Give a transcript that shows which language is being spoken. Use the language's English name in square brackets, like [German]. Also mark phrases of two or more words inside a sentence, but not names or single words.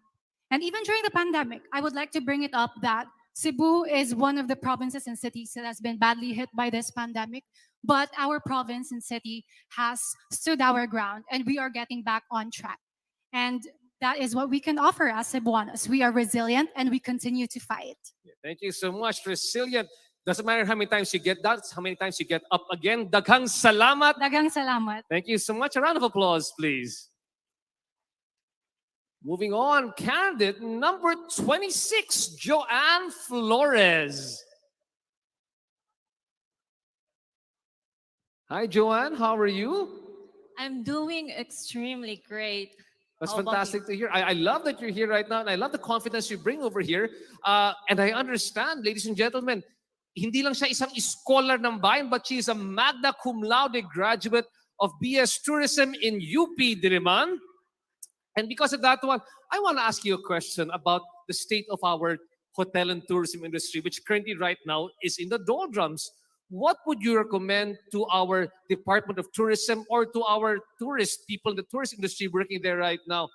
[English] And even during the pandemic, I would like to bring it up that Cebu is one of the provinces and cities that has been badly hit by this pandemic, but our province and city has stood our ground and we are getting back on track. And that is what we can offer as Cebuanos. We are resilient and we continue to fight. Thank you so much. Resilient. Doesn't matter how many times you get down, it's how many times you get up again. [Cebuano] Daghang salamat. Daghang salamat. [English] Thank you so much. A round of applause, please. Moving on, candidate number 26, Joanne Flores. Hi, Joanne. How are you? I'm doing extremely great. That's How about fantastic to hear. I love that you're here right now, and I love the confidence you bring over here. And I understand, ladies and gentlemen, [Filipino] hindi lang siya isang scholar ng bayan, [English] but she is a [Latin] magna cum laude [English] graduate of BS Tourism in UP Diliman. And because of that one, I want to ask you a question about the state of our hotel and tourism industry, which currently right now is in the doldrums. What would you recommend to our Department of Tourism or to our tourist people in the tourist industry working there right now?